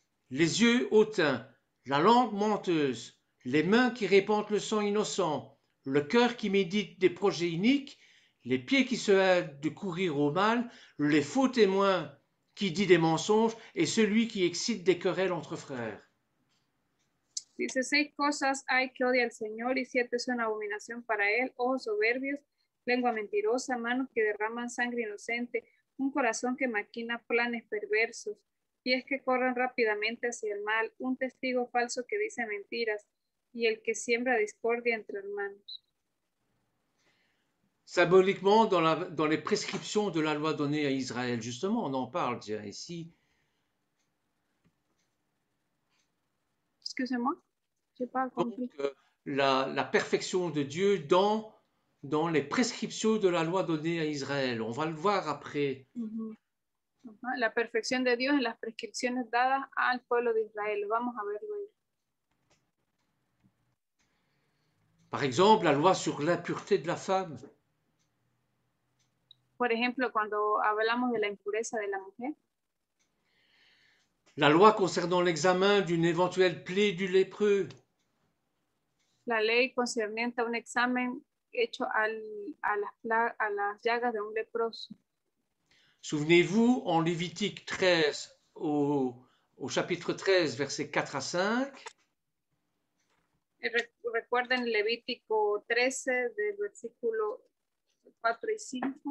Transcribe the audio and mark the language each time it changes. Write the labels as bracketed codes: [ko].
[fr] Les yeux hautains, la langue menteuse, les mains qui répandent le sang innocent, le cœur qui médite des projets iniques, les pieds qui se hâtent de courir au mal, les faux témoins qui dit des mensonges et celui qui excite des querelles entre frères. [es] Dice, 6 cosas hay que odia al Señor y 7 son abominación para él: ojos soberbios, lengua mentirosa, manos que derraman sangre inocente, un corazón que maquina planes perversos, pies que corren rápidamente hacia el mal, un testigo falso que dice mentiras y el que siembra discordia entre hermanos. [fr] Symboliquement, dans les prescriptions de la loi donnée à Israël, justement, on en parle ici, Excusez-moi, j'ai pas compris. Donc, la perfection de Dieu dans les prescriptions de la loi donnée à Israël. On va le voir après. Ujú. [es] Ajá, la perfección de Dios en las prescripciones dadas al pueblo de Israel. Lo vamos a ver luego. [fr] Par exemple, la loi sur l'impureté de la femme. [es] Por ejemplo, cuando hablamos de la impureza de la mujer, [fr] La loi concernant l'examen d'une éventuelle plaie du lépreux. [es] la ley concerniente a un examen hecho a las llagas de un leproso. [fr] Souvenez-vous, en Lévitique 13, au chapitre 13, versets 4 à 5, [es] Recuerden Levítico 13, del versículo 4 y 5.